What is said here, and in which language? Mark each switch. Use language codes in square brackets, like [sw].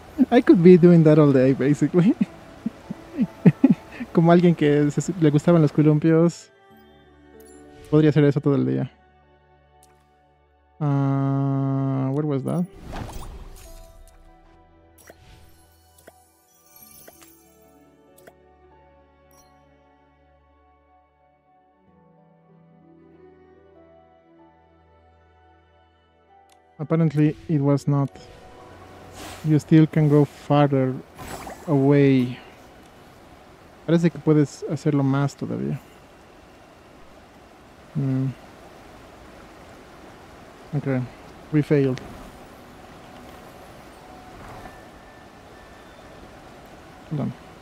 [en] I could be doing that all day, basically. [es] Como alguien que le gustaban los columpios, podría hacer eso todo el día. [en] Where was that? Apparently it was not. You still can go farther away. [es] Parece que puedes hacerlo más todavía. [en] Okay, we failed. Hold on.